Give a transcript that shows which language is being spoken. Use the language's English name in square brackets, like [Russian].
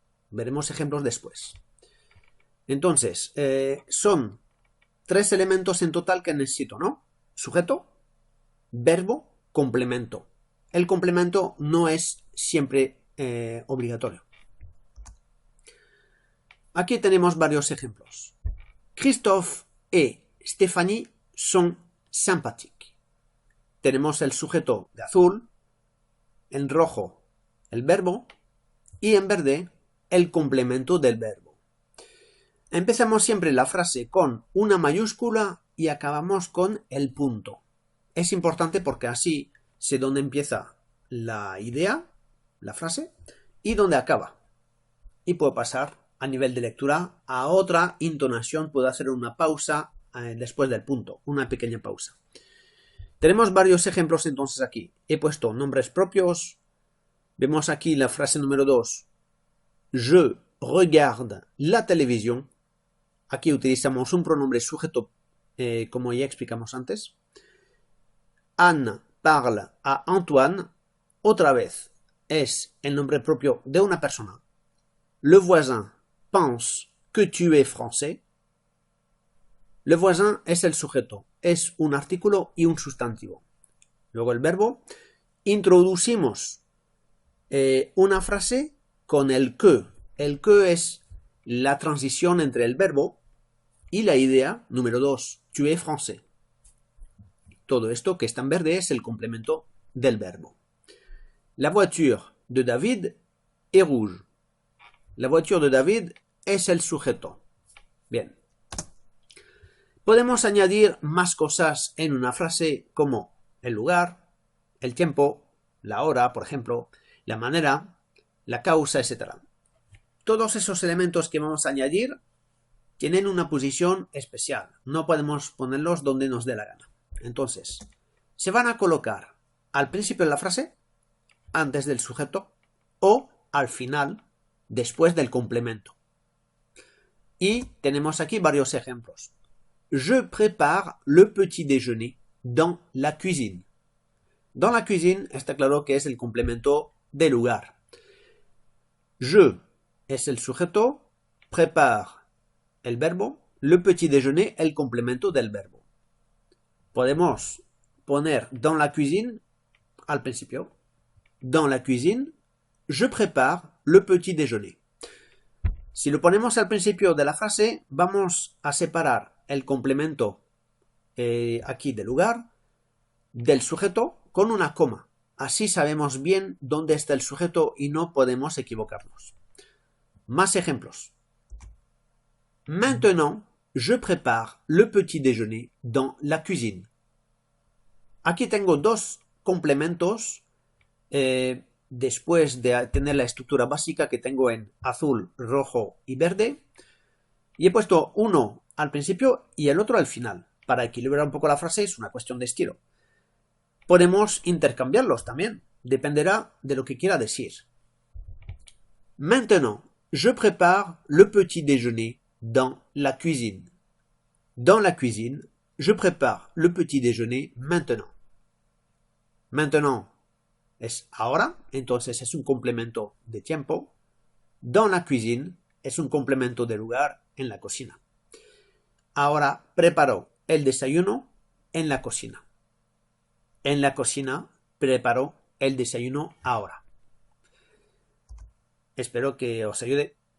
[Spanish] Veremos ejemplos después. Entonces, son 3 elementos en total que necesito, ¿no? Sujeto, verbo, complemento. El complemento no es siempre obligatorio. Aquí tenemos varios ejemplos. [French] Christophe et Stéphanie son sympathiques. [Spanish] Tenemos el sujeto de azul, en rojo el verbo y en verde el complemento del verbo. Empezamos siempre la frase con una mayúscula y acabamos con el punto. Es importante porque así sé dónde empieza la idea, la frase, y dónde acaba. Y puedo pasar a nivel de lectura a otra intonación, puedo hacer una pausa después del punto, una pequeña pausa. Tenemos varios ejemplos entonces aquí. He puesto nombres propios. Vemos aquí la frase número 2. [French] Je regarde la televisión. [Spanish] Aquí utilizamos un pronombre sujeto, como ya explicamos antes. [French] Anne parle a Antoine. [Spanish] Otra vez es el nombre propio de una persona. [French] Le voisin pense que tu es français. Le voisin [Spanish] es el sujeto, es un artículo y un sustantivo. Luego el verbo. Introducimos una frase con el que. El que es la transición entre el verbo y la idea número 2. [French] Tu es français. [Spanish] Todo esto que está en verde es el complemento del verbo. [French] La voiture de David est rouge. La voiture de David [Spanish] es el sujeto. Bien. Podemos añadir más cosas en una frase como el lugar, el tiempo, la hora, por ejemplo, la manera, la causa, etc. Todos esos elementos que vamos a añadir tienen una posición especial. No podemos ponerlos donde nos dé la gana. Entonces, se van a colocar al principio de la frase, antes del sujeto, o al final, después del complemento. Y tenemos aquí varios ejemplos. [French] Je prépare le petit déjeuner dans la cuisine. Dans la cuisine [Spanish] está claro que es el complemento del lugar. Je es el sujeto, prépare el verbo, [French] le petit déjeuner [Spanish] el complemento del verbo. Podemos poner [French] dans la cuisine [Spanish] al principio. [French] Dans la cuisine, je prépare le petit déjeuner. [Spanish] Si lo ponemos al principio de la frase, vamos a separar el complemento aquí del lugar del sujeto con una coma. Así sabemos bien dónde está el sujeto y no podemos equivocarnos. Más ejemplos. [French] Maintenant, je prépare le petit déjeuner dans la cuisine. [Spanish] Aquí tengo dos complementos después de tener la estructura básica que tengo en azul, rojo y verde. Y he puesto uno al principio y el otro al final. Para equilibrar un poco la frase es una cuestión de estilo. Podemos intercambiarlos también. Dependerá de lo que quiera decir. [French] Maintenant, je prépare le petit déjeuner dans la cuisine. Dans la cuisine, je prépare le petit déjeuner maintenant. [Spanish] Maintenant es ahora, entonces es un complemento de tiempo. [French] Dans la cuisine [Spanish] es un complemento de lugar en la cocina. Ahora preparo el desayuno en la cocina. En la cocina preparo el desayuno ahora. Espero que os ayude.